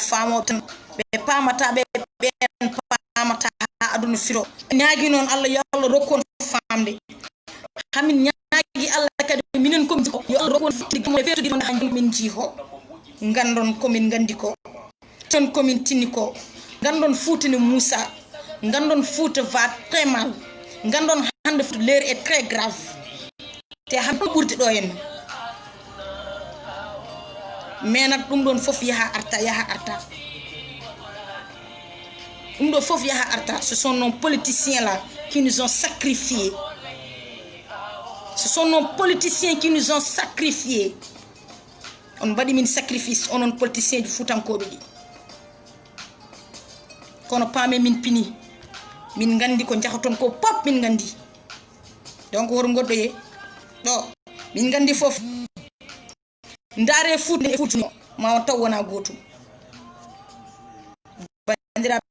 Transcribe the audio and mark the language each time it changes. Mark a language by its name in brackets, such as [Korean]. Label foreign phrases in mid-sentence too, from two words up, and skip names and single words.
[Fula] famoɓe tan ɓe pamata ɓe ɓen pamata ha aduna firo ñaagui noon Allah yo Allah rokkon famde hamin ñaagui Allah kadi minen komi yo Allah rokkon famde min jiho gandon komin gandi ko ton komin tinni ko gandon Fouta ni Moussa gandon [French] Fouta va très mal [Fula] gandon hande [French] l'heure est très grave [Fula] te hande ɓurdi ɗo en mais nak ɗum ɗon fof yaha arta ɗum ɗo fof yaha arta [French] ce sont nos politiciens là qui nous ont sacrifiés ce sont nos politiciens qui nous ont sacrifiés [Fula] on mbaɗi min sacrifice onon politicien ji fuutankoɓe ɗi kono paame min pini min gandi ko jahaton ko pop min gandi donc woto goɗɗoye ɗo min gandi fof ndaare fuutni ma on taw wona gotum bandiraɓe